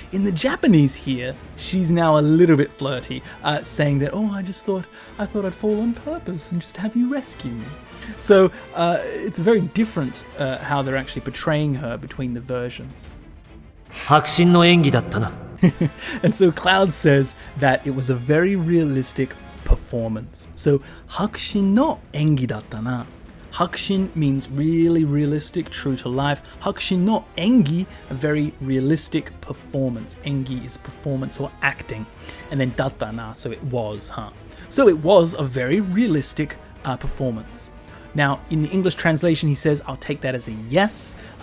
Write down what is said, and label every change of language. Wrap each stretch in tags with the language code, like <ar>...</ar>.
<en>In the Japanese here, she's now a little bit flirty, saying that, oh, I thought I'd fall on purpose and just have you rescue me. So it's very different how they're actually portraying her between the versions.</en> <ja>迫真の演技だったな。</ja> <en>And so Cloud says that it was a very realistic performance.</en> <ja>So 迫真の演技だったな.</ja> <en>Hakushin means really realistic, true to life.</en> <ja>Hakushin no engi,</ja> <en>a very realistic performance. Engi is performance or acting. And then</en> <ja>datta na,</ja> <en>so it was, huh? So it was a very realistic performance. Now, in the English translation, he says, I'll take that as a yes.</en>